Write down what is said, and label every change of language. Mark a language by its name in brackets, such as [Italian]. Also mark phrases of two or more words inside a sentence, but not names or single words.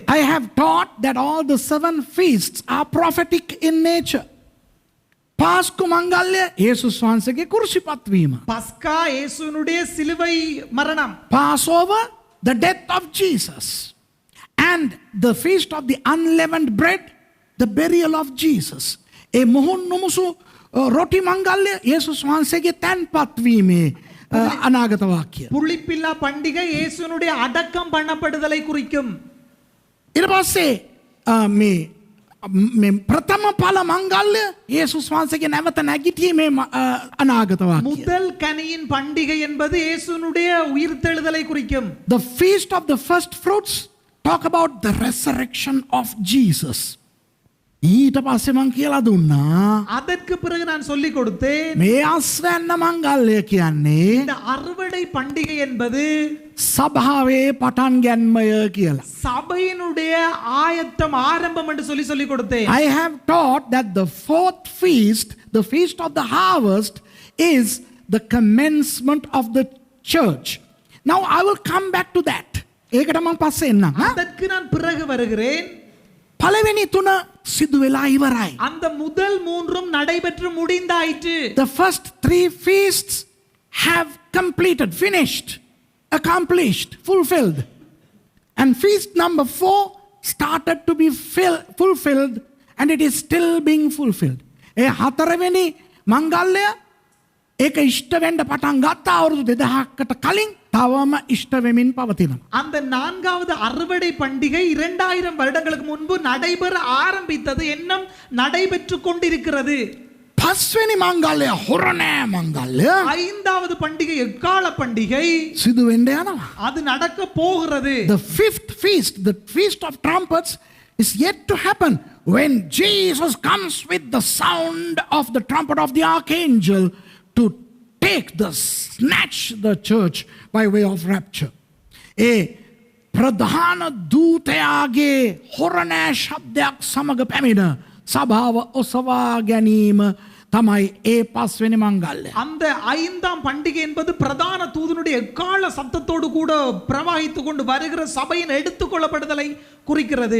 [English] I have taught that all the 7 feasts are prophetic in nature. [Sinhala] පාස්කු මංගල්‍ය යේසුස් වහන්සේගේ කුරුසිපත් වීම. [Tamil] பஸ்கா இயேசுனுடைய சிலுவை மரணம். [English] Passover, the death of Jesus. And the feast of the unleavened bread, the burial of Jesus. [Sinhala] ඒ මොහොන් නොමුසු රොටි මංගල්‍ය යේසුස් වහන්සේගේ තැන්පත් වීමේ අනාගත වාක්‍ය. [Tamil] புளிப்பில்லா பண்டிகை இயேசுனுடைய அடக்கம் பண்ணப்படுதலை குறிக்கும். [Sinhala] ඊට පස්සේ මේ ප්‍රථම ඵල මංගල්‍ය යේසුස් වහන්සේගේ නැවත නැගිටීමේ අනාගත වාක්‍ය. [Tamil] முதல் கனியின் பண்டிகை என்பது இயேசுனுடைய உயிர்த்தெழுதலை குறிக்கும். [English] The feast of the first fruits talk about the resurrection of Jesus. [Sinhala] ඊට පස්සේ මං කියලා දුන්නා [Tamil] அதற்கு பிறகு நான் சொல்லி கொடுத்தேன் [Sinhala] මේ අස්වැන්න මංගල්‍ය කියන්නේ [Tamil] இந்த அறுவடை பண்டிகை என்பது [Sinhala] සභාවේ පටන් ගැන්මය කියලා. [Tamil] சபையினுடைய ஆயத்தம் ஆரம்பம் என்று சொல்லி கொடுத்தேன். [English] I have taught that the fourth feast, the feast of the harvest, is the commencement of the church. Now I will come back to that. [Sinhala] ඒකට මං පස්සේ එන්නම්. [Tamil] அதற்கு நான் பிறகு வருகிறேன். [Sinhala] පළවෙනි තුන සිදු වෙලා ඉවරයි. [Tamil] அந்த முதல் மூன்றும் நடைபெற்று முடிந்தாயிற்று. [English] The first 3 feasts have completed, finished, accomplished, fulfilled. And feast number 4 started to be fulfilled, and it is still being fulfilled. [Sinhala] ඒ හතරවෙනි මංගල්‍ය ඒක ඉෂ්ට වෙන්න පටන් ගත්තා අවුරුදු 2000කට කලින් තවම ඉෂ්ට වෙමින් පවතිනවා. [Tamil] அந்த நான்காவது அறுவடை பண்டிகை 2000 வருடங்களுக்கு முன்பு நடைபெற ஆரம்பித்தது, இன்னும் நடைபெற்று கொண்டிருக்கிறது. [Sinhala] පස්වෙනි මංගල්‍ය හොරණෑ මංගල්‍ය [Tamil] ஐந்தாவது பண்டிகை எக்கால பண்டிகை [Sinhala] සිදු වෙන්න යනවා. [Tamil] அது நடக்க போகிறது. [English] The fifth feast, the feast of trumpets, is yet to happen when Jesus comes with the sound of the trumpet of the archangel to snatch the church by way of rapture. [Sinhala] ඒ ප්‍රධාන දූතයාගේ හොරණෑ ශබ්දයක් සමග පැමිණ සභාව ඔසවා ගැනීම තමයි ඒ පස්වෙනි මංගල්‍ය. [Tamil] அந்த ஐந்தாம் பண்டிகை என்பது பிரதான தூதனுடைய எக்கால சத்தத்தோடு கூட பிரவாகித்து கொண்டு வருகிற சபையின் எடுத்துக்கொள்ளப்படுதலை குறிக்கிறது.